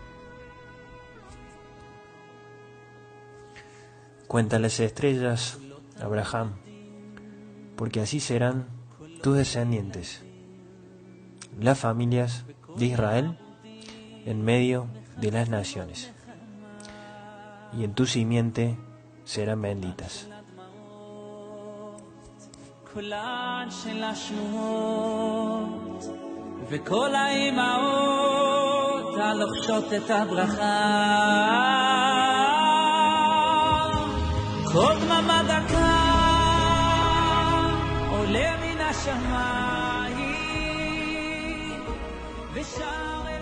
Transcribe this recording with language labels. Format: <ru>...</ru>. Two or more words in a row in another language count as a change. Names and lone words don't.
<es>Cuentan las estrellas, Abraham, porque así serán tus descendientes, las familias de Israel en medio de las naciones, y en tu simiente serán benditas.</es> <he>וכל האימהות הלוחשות את הברכה, כל דממה דקה עולה מן השמיים ושם</he>